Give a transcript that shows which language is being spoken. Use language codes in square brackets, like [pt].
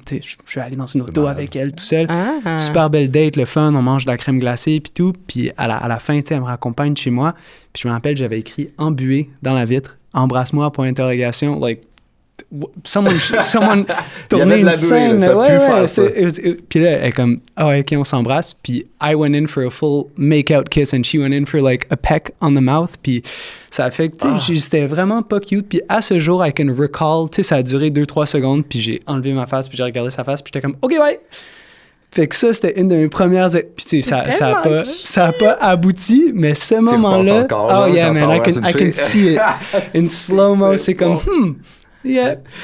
[fr] Je vais aller dans une auto avec elle tout seul. Super belle date, le fun. On mange de la crème glacée puis tout. Puis à la fin, elle me raccompagne chez moi. Puis je me rappelle, j'avais écrit embué dans la vitre, embrasse-moi, point d'interrogation, like, someone tournait une scène. Puis là, elle est comme, OK, on s'embrasse. [en] Puis I went in for a full make-out kiss and she went in for like a peck on the mouth. [fr] Puis ça a fait que, tu sais, c'était vraiment pas cute. Puis à ce jour, [en] I can recall, [fr] tu sais, ça a duré 2-3 secondes. Puis j'ai enlevé ma face, puis j'ai regardé sa face, puis j'étais comme, OK, ouais. Fait que ça, c'était une de mes premières... Puis tu sais, ça a pas abouti, mais ce moment-là... [en] Oh yeah, man, I can see it. In slow-mo, [fr] c'est comme, [en] yeah.